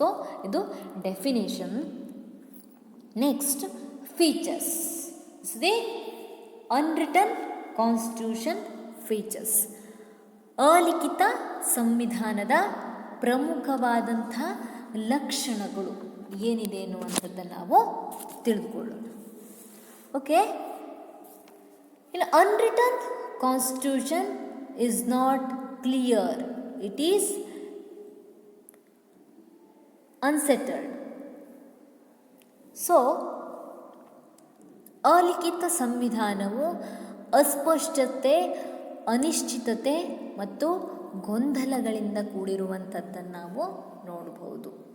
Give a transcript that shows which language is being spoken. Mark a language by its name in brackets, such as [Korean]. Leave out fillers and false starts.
[Kannada] So ಇದು definition. Next, features. [English] The unwritten constitution features. [Kannada] ಅಲಿಖಿತ ಸಂವಿಧಾನದ ಪ್ರಮುಖವಾದಂಥ ಲಕ್ಷಣಗಳು ಏನಿದೆ ಎನ್ನುವಂಥದ್ದನ್ನು ನಾವು ತಿಳಿದುಕೊಳ್ಳೋಣ. [English] Okay, ಇಲ್ಲ, unwritten constitution is not clear, it is unsettled. [Kannada] So ಅಲಿಖಿತ ಸಂವಿಧಾನವು ಅಸ್ಪಷ್ಟತೆ, ಅನಿಶ್ಚಿತತೆ ಮತ್ತು ಗೊಂದಲಗಳಿಂದ ಕೂಡಿರುವಂಥದ್ದನ್ನು ನಾವು ನೋಡಬಹುದು.